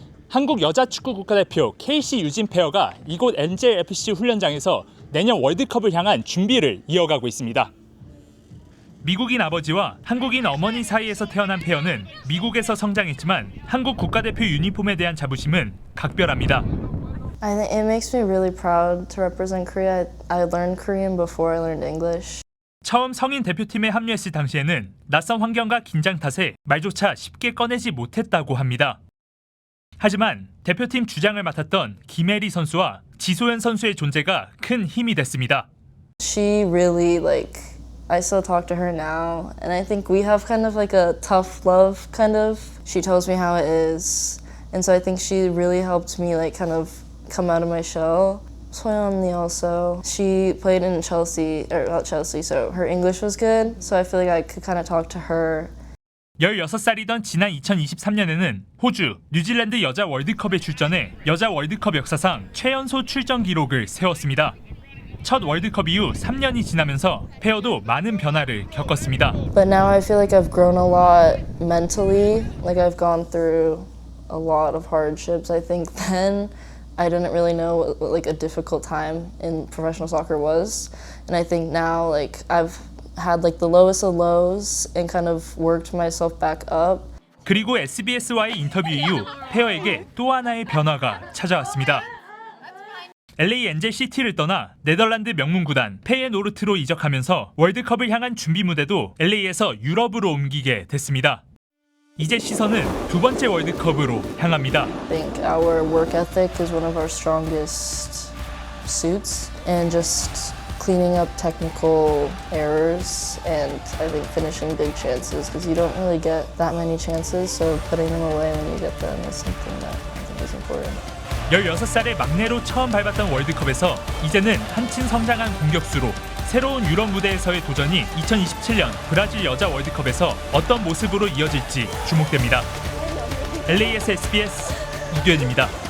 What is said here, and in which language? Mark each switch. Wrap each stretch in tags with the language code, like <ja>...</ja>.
<ko>한국 여자축구 국가대표 KC 유진 페어가 이곳 NJFC 훈련장에서 내년 월드컵을 향한 준비를 이어가고 있습니다. 미국인 아버지와 한국인 어머니 사이에서 태어난 페어는 미국에서 성장했지만 한국 국가대표 유니폼에 대한 자부심은 각별합니다.</ko> <en>I think it makes me really proud to represent Korea. I learned Korean before I learned English.</en> <ko>처음 성인 대표팀에 합류했을 당시에는 낯선 환경과 긴장 탓에 말조차 쉽게 꺼내지 못했다고 합니다. 하지만 대표팀 주장을 맡았던 김혜리 선수와 지소연 선수의 존재가 큰 힘이 됐습니다.</ko> <en>she really I still talk to her now, and I think we have kind of like a tough love kind of. She tells me how it is, and so I think she really helped me kind of come out of my shell.</en> <ko>소연 언니</ko> <en>also, she played in Chelsea, so her English was good, so I feel like I could kind of talk to her.</en> <ko>16살이던 지난 2023년에는 호주, 뉴질랜드 여자 월드컵에 출전해 여자 월드컵 역사상 최연소 출전 기록을 세웠습니다. 첫 월드컵 이후 3년이 지나면서 페어도 많은 변화를 겪었습니다.</ko> <en>But now I feel like I've grown a lot mentally, like I've gone through a lot of hardships. I think then I didn't really know what a difficult time in professional soccer was, and I think now I've had the lowest of lows and kind of worked myself back up.</en> <ko>그리고 SBS와의 인터뷰 이후 페어에게 또 하나의 변화가 찾아왔습니다. LA 엔젤 시티를 떠나 네덜란드 명문 구단 페예노르트로 이적하면서 월드컵을 향한 준비 무대도 LA에서 유럽으로 옮기게 됐습니다. 이제 시선은 두 번째 월드컵으로 향합니다.</ko> <en>I think our work ethic is one of our strongest suits, and just cleaning up technical errors and I think finishing big chances, because you don't really get that many chances, so putting them away when you get them is something that I think is important.</en> <ko>16살의 막내로 처음 밟았던 월드컵에서 이제는 한층 성장한 공격수로 새로운 유럽 무대에서의 도전이 2027년 브라질 여자 월드컵에서 어떤 모습으로 이어질지 주목됩니다. LA에서 SBS 이규현입니다.</ko>